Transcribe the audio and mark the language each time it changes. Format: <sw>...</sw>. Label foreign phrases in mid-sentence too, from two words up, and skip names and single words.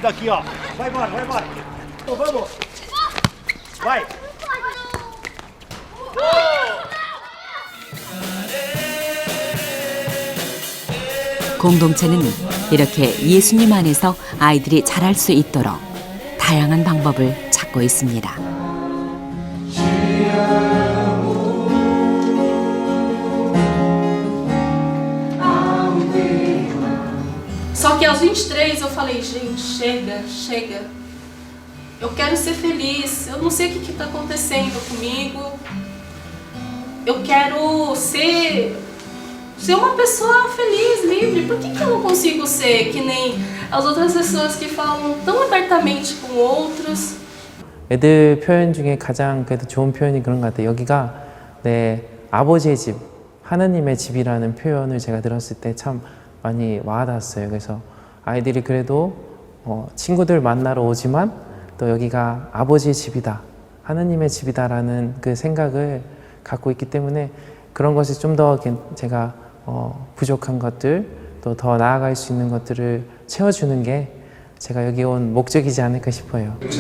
<ko>공동체는 이렇게 예수님 안에서 아이들이 자랄 수 있도록 다양한 방법을 찾고 있습니다.</ko> <pt>Só que aos 23 eu falei, gente, chega. Eu quero ser feliz. Eu não sei o que está acontecendo comigo. Eu quero ser uma pessoa feliz, livre. Por que eu não consigo ser que nem as outras pessoas que falam tão abertamente com outros?</pt> <ko>애들 표현 중에 가장 그래도 좋은 표현이 그런 것 같아요. 여기가 내 아버지의 집, 하나님의 집이라는 표현을 제가 들었을 때 참 많이 와닿았어요. 그래서 아이들이 그래도 친구들 만나러 오지만 또 여기가 아버지의 집이다, 하나님의 집이다라는 그 생각을 갖고 있기 때문에 그런 것이 좀 더 제가 부족한 것들, 또 더 나아갈 수 있는 것들을 채워주는 게 제가 여기 온 목적이지 않을까 싶어요.</ko>